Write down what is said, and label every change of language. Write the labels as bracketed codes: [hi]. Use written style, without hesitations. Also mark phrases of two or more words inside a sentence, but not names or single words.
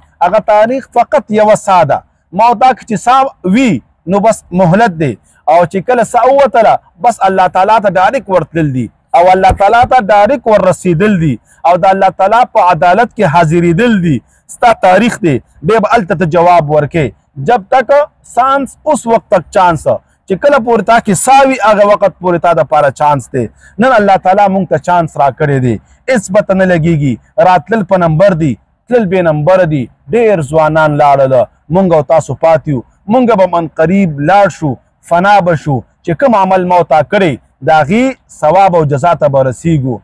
[ps] هغه تاریخ فقط یوه سا ده، ما دا چې سا وي نو بس مهلت دی، او چې کله سا ووتله بس الله تعالی ته ډایرک ورتلل دي، او الله تعالی ته ډایرک ور رسیدل دي، او د الله تعالی په عدالت کې حاضرېدل دي. ستا تاریخ دی، بیا به هلته ته جواب ورکې. [ur] جب تک سانس اس وقت تک چانس، [ps] چې کله پورې تا کې سا وي هغه وخت پورې تا دپاره چانس دی. نن الله تعالی مونږ ته چانس راکړی دی، هېڅ به ته نه لګېږي. راتلل په نمبر دی، تلل بې نمبره دي. ډېر ځوانان لاړله، مونږ او تاسو پاتې یو. مونږ به من قریب لاړ شو، فنا به شو، چې کوم عمل ما تا کړی د هغې ثواب او جزا ته به رسیږو.